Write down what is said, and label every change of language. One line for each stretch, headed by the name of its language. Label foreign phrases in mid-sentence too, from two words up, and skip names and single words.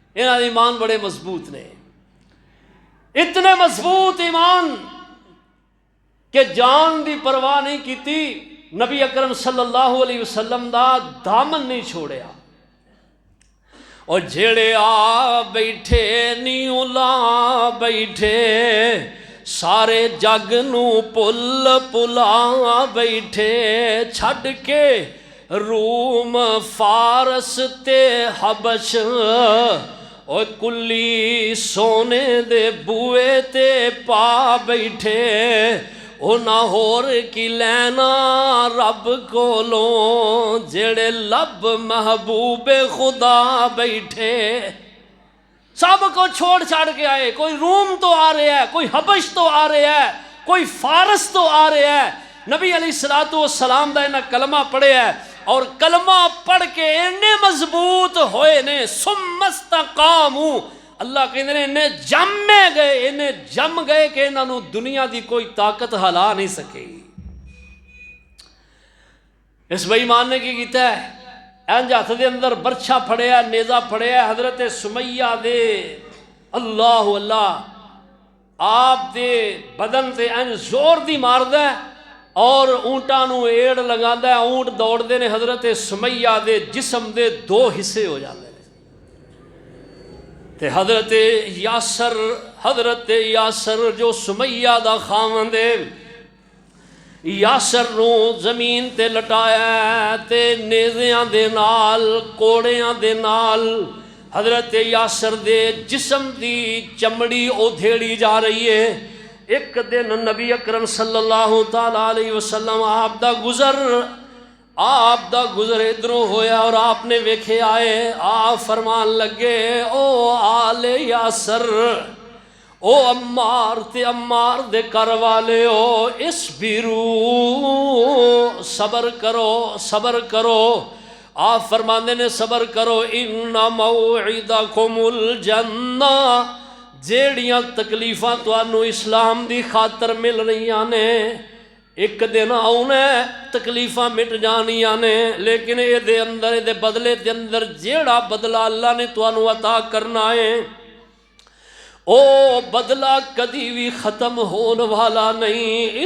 Punjabi: انہاں دے ایمان بڑے مضبوط نے، اتنے مضبوط ایمان کہ جان دی پرواہ نہیں کیتی، نبی اکرم
Arabic: صلی اللہ علیہ وسلم
Punjabi: دا دامن نہیں چھوڑیا، اور جھیڑے آ بیٹھے نیوں لا بیٹھے، سارے جگ نو پل پلا بیٹھے، چھڈ کے روم فارس تے حبش، اور کلی سونے دے بوئے تے پا بیٹھے، نہ ہور کی لینا رب کولوں، جڑے لب محبوب خدا بیٹھے، سب کو چھوڑ چھاڑ کے آئے، کوئی روم تو آ رہا ہے، کوئی حبش تو آ رہا ہے، کوئی فارس تو آ رہا ہے، نبی
Arabic: علیہ السلام
Punjabi: دا انہاں کلمہ پڑھے ہے، اور کلمہ پڑھ کے انہیں مضبوط ہوئے نے،
Arabic: ثم استقاموا،
Punjabi: اللہ کہندے نے انہیں جم گئے کہ انہوں دنیا دی کوئی طاقت ہلا نہیں سکے۔ اس بے ایمان نے کی کیتا ہے، انج ہاتھ دے اندر برچھا پھڑیا، نیزہ پھڑیا، حضرت سمیہ دے اللہ اللہ آپ دے بدن تے انج زور دی ماردا ہے، اور اونٹاں نو ایڑ لگاندا ہے، اونٹ دوڑدے نے، حضرت سمیہ دے جسم دے 2 حصے ہو جاندے نے، تے حضرت یاسر جو سمیہ دا خاوند ہے، یاسر نو زمین تے لٹایا تے نیزیاں دے نال کوڑیاں دے نال حضرت یاسر دے جسم دی چمڑی ادھیڑی جا رہی ہے۔ ایک دن نبی اکرم
Arabic: صلی اللہ تعالیٰ علیہ وسلم
Punjabi: آپ دا گزر ادھروں ہویا، اور آپ نے ویکھے آئے، آپ فرمان لگے، او آل یاسر، او عمار تے عمار دے کر والے ہو، اسبرو، صبر کرو، آپ فرماندے نے صبر کرو،
Arabic: ان موعدکم الجنہ،
Punjabi: جیڑیاں تکلیفاں تانوں اسلام دی خاطر مل رہیاں نے، ایک دن آنا تکلیفاں مٹ جانیاں نے، لیکن اے دے اندر، اے دے بدلے دے اندر جیڑا بدلہ اللہ نے تانوں عطا کرنا ہے، او بدلہ کدی بھی ختم ہون والا نہیں۔